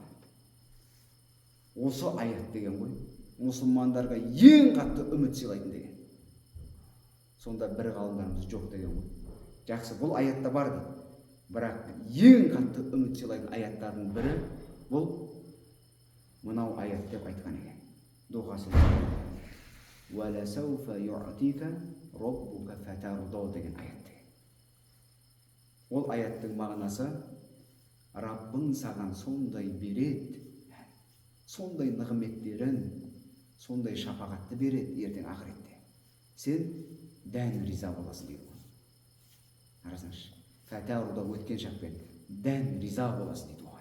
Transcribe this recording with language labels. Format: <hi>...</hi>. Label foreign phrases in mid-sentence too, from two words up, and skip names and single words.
<kk>Осы аят деген ғой мұсылмандарға ең қатты үміт сыйлайтын деген. Сонда бір ғалымдарымыз жоқ деген ғой. Жақсы, бұл аятта бар дейді. Бірақ ең қатты үміт сыйлайтын аяттардың бірі бұл мынау аят деп айтқан екен.</kk> <ar>Дұғасы وَلَا سَوْفَ يُعْتِيكَ رَبُّكَ فَتَرْضَى</ar> <kk>деген аят. Ол аяттың мағынасы Раббың саған сондай береді, сондай нығметтерін, сондай шапағатты береді ертең ақыретте. Сен дән риза боласың дейді. Қарасаңшы, фәтәруда өткен шақпен дән риза боласың дейді оған.</kk>